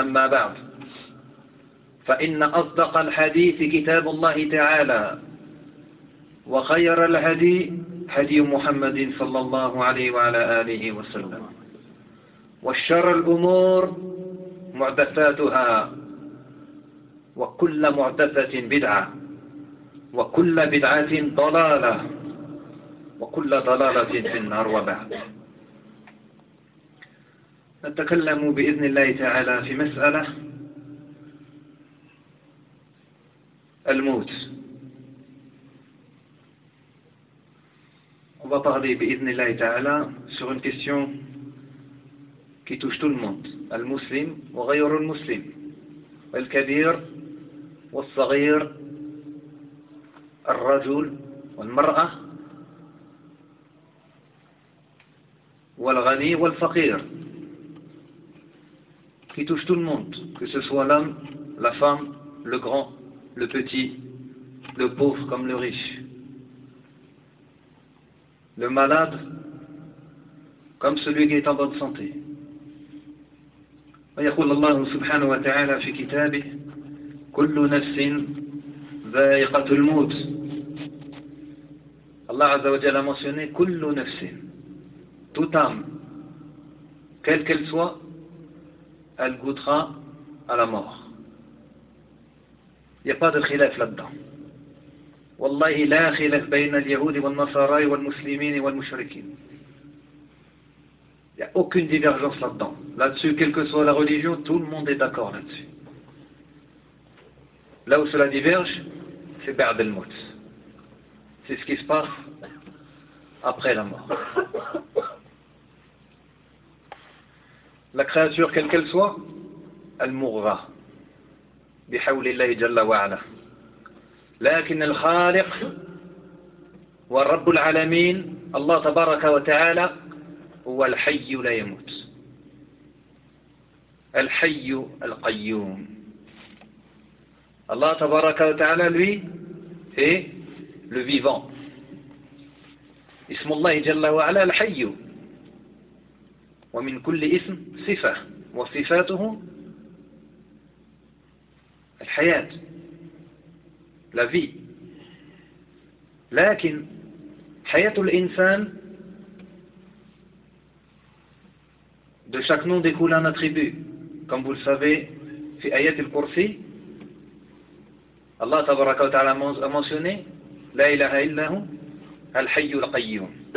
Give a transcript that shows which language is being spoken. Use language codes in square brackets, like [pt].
[ar] أما بعد، فإن أصدق الحديث كتاب الله تعالى، وخير الهدي هدي محمد صلى الله عليه وعلى آله وسلم، وشر الأمور محدثاتها، وكل محدثة بدعة، وكل بدعة ضلالة، وكل ضلالة في النار. وبعد، نتكلم بإذن الله تعالى في مسألة الموت، وبطهدي بإذن الله تعالى [fr] sur une question qui touche tout le monde, [ar] المسلم وغير المسلم، الكبير والصغير، الرجل والمرأة، والغني والفقير، [fr] qui touche tout le monde, que ce soit l'homme, la femme, le grand, le petit, le pauvre comme le riche, le malade comme celui qui est en bonne santé. [ar] ويقول الله سبحانه وتعالى في كتابه كل نفس ذائقة الموت. الله عز وجل [fr] a mentionné [ar] كل نفس، [fr] toute âme, quelle qu'elle soit, elle goûtera à la mort. Il n'y a pas de khilaf là-dedans. [ar] والله لا خلاف بين اليهود والنصارى والمسلمين والمشركين. [fr] Il n'y a aucune divergence là-dedans. Là-dessus, quelle que soit la religion, tout le monde est d'accord là-dessus. Là où cela diverge, c'est [ar] بعد الموت. [fr] C'est ce qui se passe après la mort. La créature, quelle qu'elle soit, elle mourra. [ar] بحول الله جل وعلا. لكن الخالق والرب العالمين الله تبارك وتعالى هو الحي لا يموت. الحي القيوم. الله تبارك وتعالى [fr] lui est le vivant. [ar] اسم الله جل وعلا الحي. ومن كل اسم صفة، وصفاته الحياة، [fr] la vie. [ar] لكن حياة الإنسان [fr] de chaque nom découle un attribut. Comme vous le savez, [ar] في آيات الكرسي الله تبارك وتعالى [fr] a mentionné [ar] لا إله إلا هو الحي القيوم.